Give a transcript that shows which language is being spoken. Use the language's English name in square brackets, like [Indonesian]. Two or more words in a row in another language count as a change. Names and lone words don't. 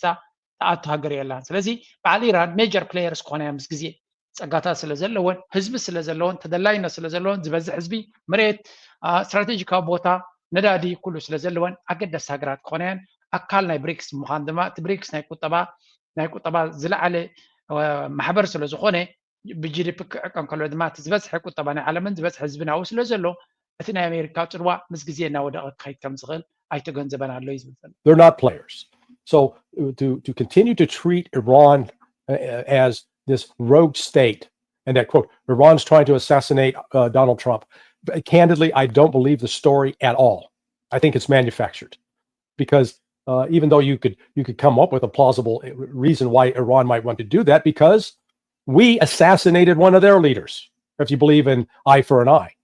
[Tigrinya] ተኣቱ ሃገር የላን ስለዚ በዓል ኢራን [English] major players [Tigrinya] ክኾነ እያ ምስ ግዜ ፀጋታት ስለ ዘለወን ህዝቢ ስለ ዘለወን ተደላይነት ስለ ዘለወን ዝበዝሕ ህዝቢ መሬት ስትራቴጂካዊ ቦታ ነዳዲ ኩሉ ስለ ዘለወን ኣገደስቲ ሃገራት ክኾነ እየን ኣካል ናይ ብሪክስ ምዃን ድማ እቲ ብሪክስ ናይ ቁጠባ ዝለዓለ ማሕበር ስለ ዝኾነ ብጂዲፒ ክዕቀን ከሎ ድማ እቲ ዝበዝሐ ቁጠባ ናይ ዓለምን ዝበዝሐ ህዝቢ ናብኡ ስለ ዘሎ እቲ ናይ ኣሜሪካ ፅልዋ ምስ ግዜ እናወደቐ ክኸይድ ከም ዝኽእል ኣይተገንዘበን ኣሎ እዩ ዝብል [English] They're not players. So to continue to treat Iran as this rogue state and that, quote, Iran's trying to assassinate Donald Trump, candidly, I don't believe the story at all. I think it's manufactured because even though you could come up with a plausible reason why Iran might want to do that, because we assassinated one of their leaders, if you believe in eye for an eye.